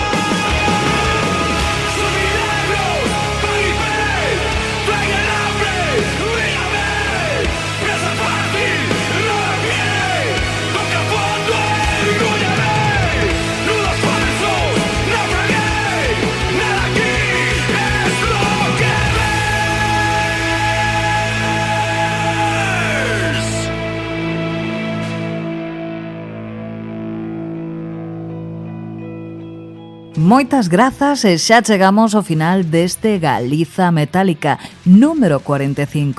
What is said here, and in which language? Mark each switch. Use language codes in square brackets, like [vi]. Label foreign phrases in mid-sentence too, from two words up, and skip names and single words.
[es] Son milagros, Felipe, traigan hambre, dígame, presa fácil, no de pie, toca fondo, engúllame, nudos falsos, naufragué, nada aquí es lo que ves. [gl] Moitas grazas e xa chegamos ao final deste Galiza Metálica número 45.